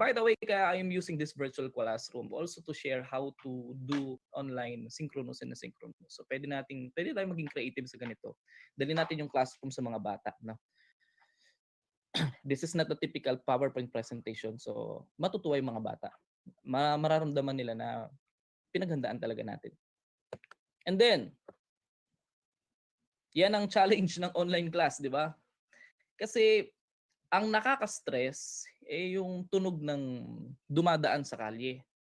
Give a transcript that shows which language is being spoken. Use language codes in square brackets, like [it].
[en] And by the way, [tl] kaya [en] I am using this virtual classroom also to share how to do online synchronous and asynchronous. [tl] So pwede tayong maging creative sa ganito. Dali natin yung classroom sa mga bata, no? [en] This is not a typical PowerPoint presentation. [tl] So matutuwa yung mga bata. Mararamdaman nila na pinaghandaan talaga natin. [en] And then, [tl] yan ang challenge ng online class, di ba? Kasi ang nakaka-stress yung tunog ng dumadaan sa kalye.